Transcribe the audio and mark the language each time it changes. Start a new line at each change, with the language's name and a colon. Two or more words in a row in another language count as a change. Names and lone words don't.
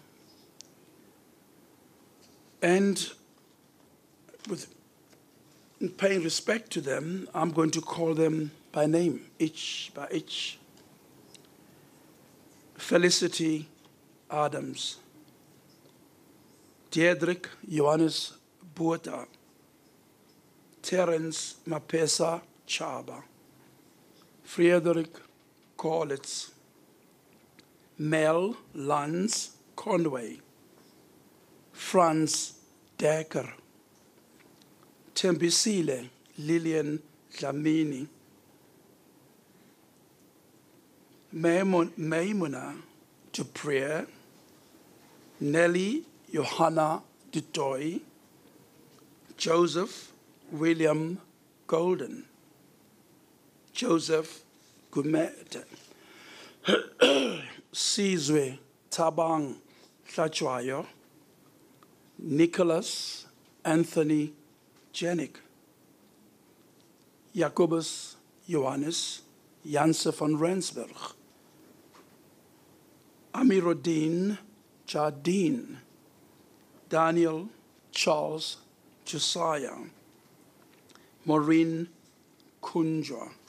English: And in paying respect to them, I'm going to call them by name, each by each. Felicity Adams, Diedrich Johannes Buerta, Terence Mapesa Chaba, Friedrich Kollitz, Mel Lanz Conway, Franz Decker, Tembisile Lillian Dlamini, Maimuna Dupré, Nelly Johanna Dutoy, Joseph William Golden, Joseph Gumete, Sizwe Tabang Hlachwayo, Nicholas Anthony Janik, Jacobus Johannes Janse van Rensburg, Amiruddin Jardine, Daniel Charles Josiah, Maureen Kunjwa,